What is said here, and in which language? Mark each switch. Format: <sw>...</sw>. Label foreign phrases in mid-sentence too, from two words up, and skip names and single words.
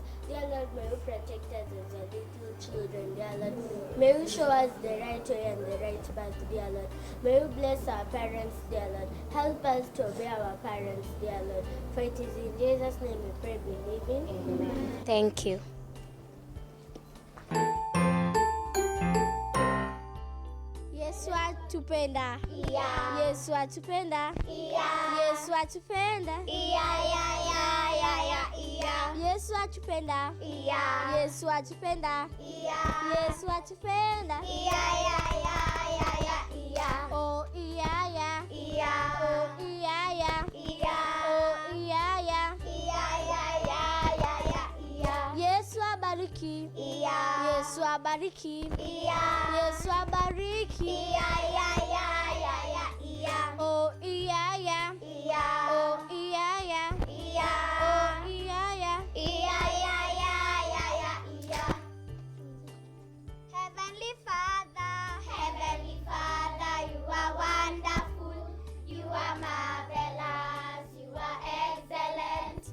<en>Dear Lord, may you protect us as your little children, dear Lord. May you show us the right way and the right path, dear Lord. May you bless our parents, dear Lord. Help us to obey our parents, dear Lord. For it is in Jesus' name we pray, believing. Amen. Thank you.</en> <sw>Yesu atupenda. Yeah. Yesu atupenda. Yeah. Yesu atupenda. Yeah. Yesu atupenda. Yeah. Yesu atupenda. Yeah. Yesu atupenda.</sw> <en>Yeah. Oh yeah. Oh yeah. Oh yeah.</en> <sw>Yesu abariki. Yesu abariki. Yesu abariki.</sw> <en>Oh yeah. Oh yeah. Heavenly Father, you are wonderful, you are marvelous, you are excellent.</en>